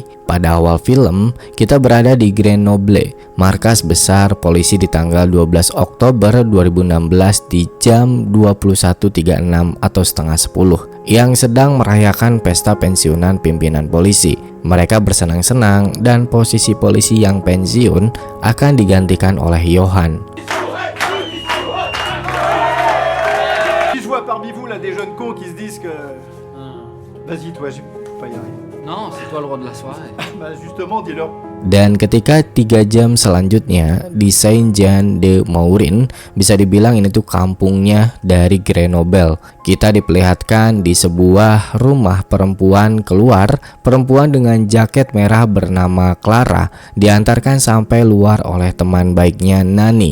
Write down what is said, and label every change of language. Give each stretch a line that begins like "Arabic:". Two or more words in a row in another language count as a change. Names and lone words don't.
Indonesian: Pada awal film, kita berada di Grenoble, markas besar polisi di tanggal 12 Oktober 2016 di jam 21.36 atau setengah 10, yang sedang merayakan pesta pensiunan pimpinan polisi. Mereka bersenang-senang dan posisi polisi yang pensiun akan digantikan oleh Johan.
French: Si je vois parmi vous là des jeunes cons qui se disent que vas-y toi, je peux pas y arriver. Non, c'est toi le roi de la soirée. Bah justement, dis-leur.
Indonesian: Dan ketika 3 jam selanjutnya di Saint-Jean-de-Maurienne, bisa dibilang ini tuh kampungnya dari Grenoble. Kita diperlihatkan di sebuah rumah perempuan keluar. Perempuan dengan jaket merah bernama Clara diantarkan sampai luar oleh teman baiknya Nani.